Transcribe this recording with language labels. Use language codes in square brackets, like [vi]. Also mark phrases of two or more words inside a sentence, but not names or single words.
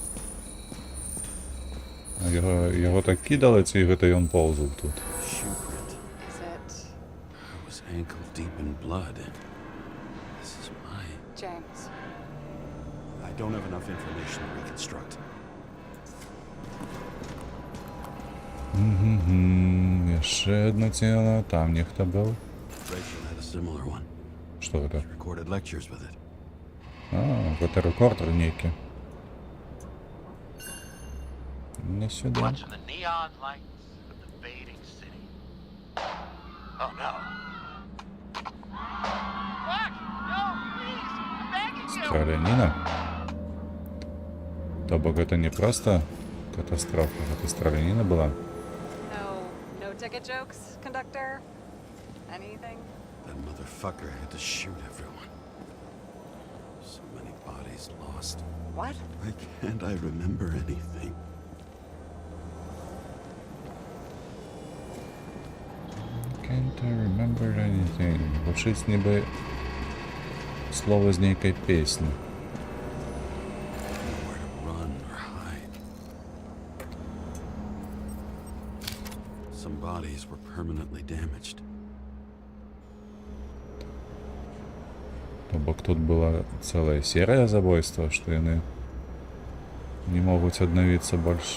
[be] А яго так кідала, ці гэта ён поўзаў тут? [en] Shoe print. Is it I was ankle deep in blood. This is my... James? I don't have enough information to reconstruct. [be] Яшчэ одно цела, там нехта быў. [en] Rachel had a similar one. [be] Што гэта? [en] She recorded lectures with it. [be] А, гэта рэкордер нейкі. Не сюда. [en] Watching the neon lights of the fading city. Oh no. Fuck! No, please! I'm begging you! [be] Страляніна? То бок гэта не проста катастрофа, гэта страляніна была. [en] No ticket jokes, conductor? Anything? That motherfucker had to shoot everyone. So many bodies lost. What? Why can't I remember anything? Can't I remember anything. [be] Гучыць ніби Слово з нейкай песні. [en] Nowhere to run or hide. Some bodies were permanently damaged. [be] То бок тут была [ru] целая серия [be] забойства, што яны не могуць аднавіцца больш.